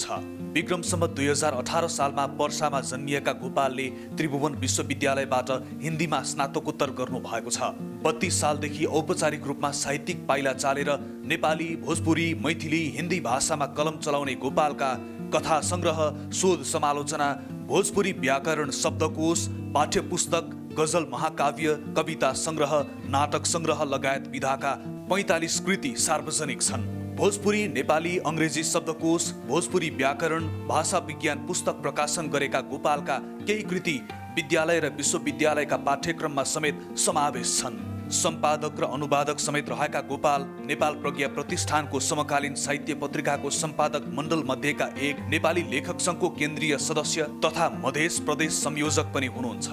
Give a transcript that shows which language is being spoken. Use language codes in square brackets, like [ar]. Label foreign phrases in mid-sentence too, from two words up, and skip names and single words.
[ne] विक्रम सम्वत 2018 सालमा पर्सामा जन्मिएका गोपालले त्रिभुवन विश्वविद्यालयबाट हिन्दीमा स्नातकोत्तर गर्नु भएको छ। 32 सालदेखि औपचारिक रूपमा साहित्यिक पाइला चालेर नेपाली, भोजपुरी, मैथिली, हिन्दी भाषामा कलम चलाउने गोपालका कथा संग्रह, शोध समालोचना, भोजपुरी व्याकरण शब्दकोश, पाठ्यपुस्तक, गजल महाकाव्य, कविता संग्रह, नाटक संग्रह लगायत विधाका 45 कृति सार्वजनिक छन्। भोजपुरी, नेपाली, अंग्रेजी शब्दकोश, भोजपुरी व्याकरण, भाषा विज्ञान पुस्तक प्रकाशन गरेका गोपालका केही कृति विद्यालय र विश्वविद्यालयका पाठ्यक्रममा समेत समावेश छन्। सम्पादक र अनुवादक समेत रहेका गोपाल नेपाल प्रज्ञा प्रतिष्ठानको समकालीन साहित्य पत्रिकाको सम्पादक मण्डल मध्येका एक, नेपाली लेखक सङ्घको केन्द्रीय सदस्य तथा मधेस प्रदेश संयोजक पनि हुनुहुन्छ।